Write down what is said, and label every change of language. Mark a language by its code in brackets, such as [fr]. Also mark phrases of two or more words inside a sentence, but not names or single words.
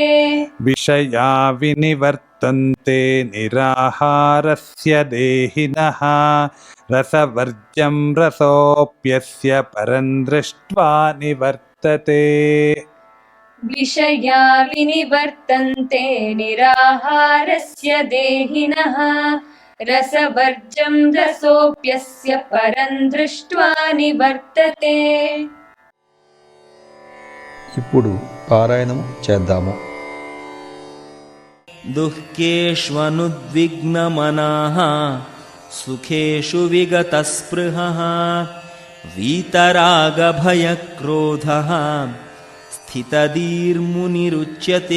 [sa] विषया विनिवर्तन्ते निराहारस्य देहिनः रसवर्ज्यं रसोऽप्यस्य परं दृष्ट्वा निवर्तते विषया विनिवर्तन्ते निराहारस्य देहिनः रसवर्ज्यं रसोऽप्यस्य परं दृष्ट्वा निवर्तते [te] ఇప్పుడు పారాయణం చేద్దాము. [sa] दुःखेष्वनुद्विग्नमनाः सुखेषु विगतस्पृहः वीतरागभयक्रोधः स्थितधीर्मुनिरुच्यते